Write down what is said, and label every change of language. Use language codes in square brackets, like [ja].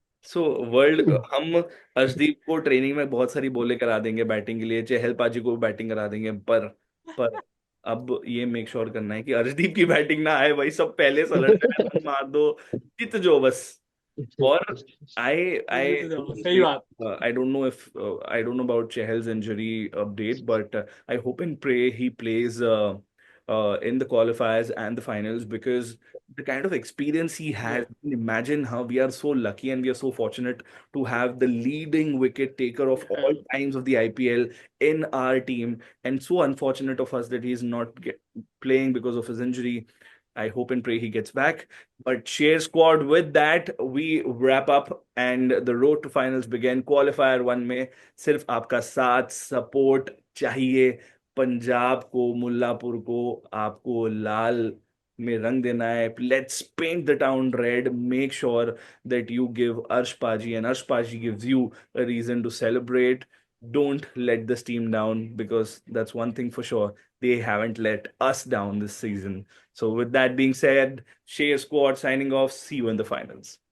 [hi] So world हम अर्शदीप को training में बहुत सारी बॉलें करा देंगे बैटिंग के लिए, चहल पाजी को बैटिंग करा देंगे, पर अब ये मेक श्योर करना है कि अर्शदीप की बैटिंग ना आए भाई, सब पहले से अलर्ट है, रन मार दो, जीत जो बस। और ये [en] I [hi] तो सही बात। [en] I don't know if I don't know about Chehal's injury update, but I hope and pray he plays in the qualifiers and the finals, because the kind of experience he has. Yeah. Imagine how we are so lucky and we are so fortunate to have the leading wicket taker of all Yeah. times of the IPL in our team, and so unfortunate of us that he's not playing because of his injury. I hope and pray he gets back. But share squad, with that, we wrap up and the road to finals begin. [hi] Qualifier one में सिर्फ आपका साथ support चाहिए। पंजाब को, मुल्लापुर को आपको लाल में रंग देना है। [en] Let's paint the town red. Make sure that you give Arsh Paji and Arsh Paji gives you a reason to celebrate. Don't let this team down, because that's one thing for sure. They haven't let us down this season. So with that being said, Shea Squad signing off. See you in the finals.